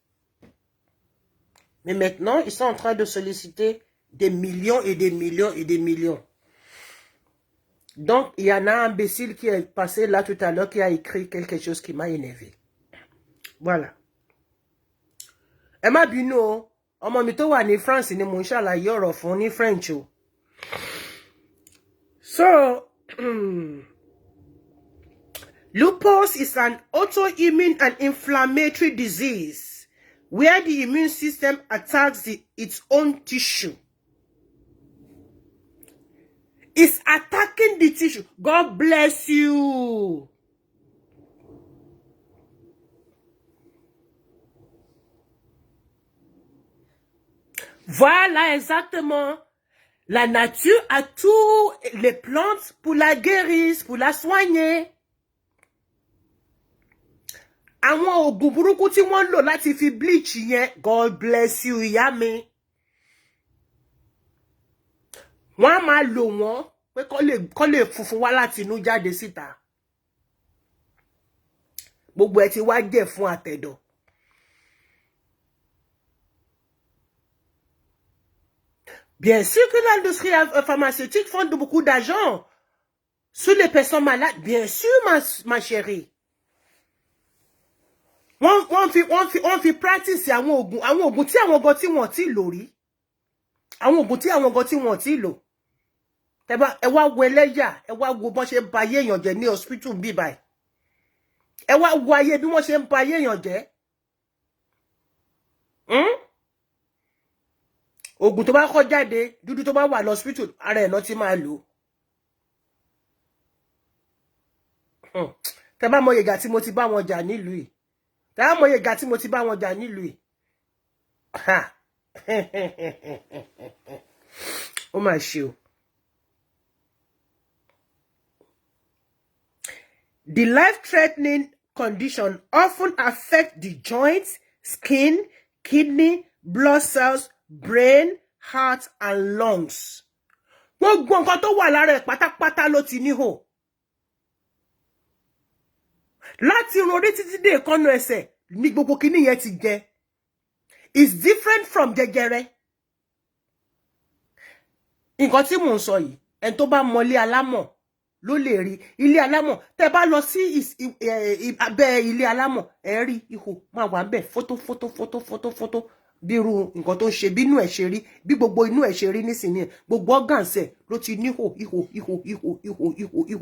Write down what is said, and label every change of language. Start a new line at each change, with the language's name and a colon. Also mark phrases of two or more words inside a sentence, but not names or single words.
French: Mais maintenant, ils sont en train de solliciter des millions et des millions et des millions. Donc, il y en a un imbécile qui est passé là tout à l'heure, qui a écrit quelque chose qui m'a énervé. Voilà. Emma Bino,
Yoruba: ọmọ mi tó wà ní France ni mo ń ṣàlàyé ọ̀rọ̀ fún ní French o.
English: So, lupus is an autoimmune and inflammatory disease where the immune system attacks its own tissue. It's attacking the tissue. God bless you.
French: Voilà exactement. La nature a tous les plantes pour la guérir, pour la soigner.
Yoruba: Àwọn ògùn burúkú tí wọ́n lò láti fi bleach yẹn,
English: God bless you,
Yoruba: ìyá mi. Wọ́n máa lò wọ́n pé kó lè funfun wá láti inú jáde síta. Gbogbo ẹ̀ ti wá jẹ́ fún àtẹ̀dọ̀.
French: Bien sûr que l'industrie pharmaceutique font beaucoup d'argent sur les personnes malades. Bien sûr, ma chérie.
Yoruba: On fi practice àwọn ògùn tí àwọn gan tí wọ́n ti lò rí. Àwọn ògùn tí àwọn gan tí wọ́n ti lò. Ẹ wá wo ẹlẹ́yà, ẹ wá wo bọ́n ṣe ń ba ayé èèyàn jẹ́ ní hospital bí báyìí. Ẹ wá wo ayé bí wọ́n ṣe ń ba ayé èèyàn jẹ́. Ògùn tó bá kọ́ jáde, dúdú tó bá wà lọ́spítù, ara ẹ̀ náà ti máa lò. Tẹ́ bá mọ ìgbà tí mo ti bá wọn jà nílùú yìí. Tẹ́ bá mọ ìgbà tí mo ti bá wọn jà nílùú yìí. Ó mà ṣe o.
English: The life-threatening condition often affect the joints, skin, kidney, blood cells, brain, heart, and lungs.
Yoruba: Gbogbo nǹkan tó wà lára ẹ̀ pátápátá ló ti níhò. Láti irun orí títí dé èékánná ẹsẹ̀ ní gbogbo kíní yẹn ti jẹ.
English: It's different from jẹjẹrẹ.
Yoruba: Nǹkan tí mò ń sọ yìí, ẹni tó bá mọ ilé alámọ̀ ló lè rí. Ilé alámọ̀, tẹ́ bá lọ sí abẹ́ ilé alámọ̀, ẹ rí ihò máa wà ńbẹ̀ fótó. Bí irú nǹkan tó ń ṣe bí inú ẹ̀ ṣe rí, bí gbogbo inú ẹ̀ ṣe rí nísìnyí, gbogbo organs ẹ̀ ló ti níhò, ihò.